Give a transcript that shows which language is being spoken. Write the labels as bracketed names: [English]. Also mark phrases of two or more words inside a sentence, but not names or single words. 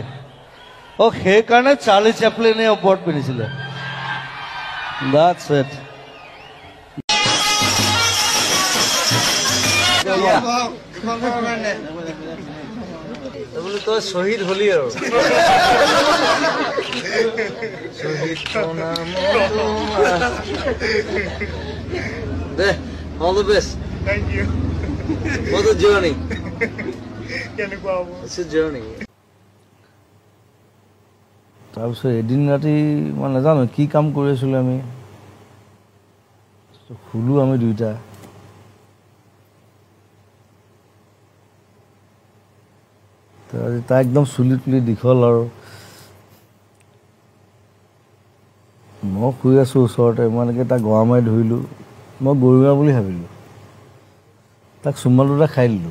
[Assamese] সেইকাৰণে চাৰ্লি চেপলিনে ওপৰত পিন্ধিছিলে। [English] That's it. [Assamese] তই শ্বহীদ হলি আৰু দে [English] all the best. Thank you. For the journey. [Assamese] কেনেকুৱা হ'ব? [English] It's a journey. [Assamese] তাৰপিছত এদিন ৰাতি মই নাজানো কি কাম কৰি আছিলোঁ, আমি শুলোঁ আমি দুইটা। তাৰ একদম চুলি তুলি দীঘল আৰু মই শুই আছোঁ ওচৰতে, মই এনেকৈ তাক গৰা মাৰি ধৰিলোঁ, মই গৰুৱা বুলি ভাবিলোঁ, তাক চুমা দুটা খাই দিলোঁ।